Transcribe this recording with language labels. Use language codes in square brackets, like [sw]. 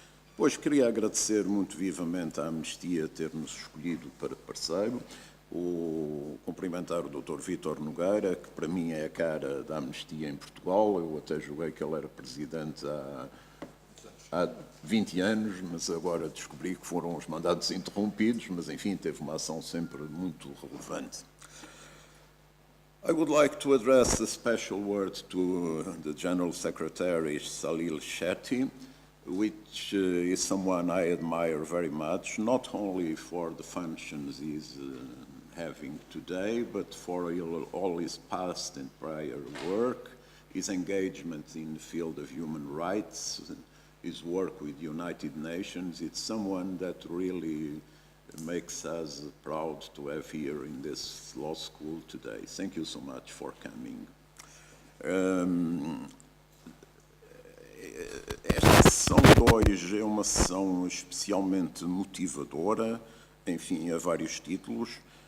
[pt] Depois queria agradecer muito vivamente à Amnistia ter-nos escolhido para parceiro, cumprimentar o Dr. Vítor Nogueira, que para mim é a cara da Amnistia em Portugal. Eu até julguei que ele era presidente há 20 anos, mas agora descobri que foram os mandatos interrompidos, mas enfim, teve uma ação sempre muito relevante. [en] I would like to address a special word to the General Secretary, Salil Shetty, which is someone I admire very much, not only for the functions he's having today, but for all his past and prior work, his engagement in the field of human rights, his work with the United Nations. It's someone that really makes us proud to have here in this law school today. Thank you so much for coming. [pt] Esta sessão de hoje é uma sessão especialmente motivadora, enfim, a vários títulos.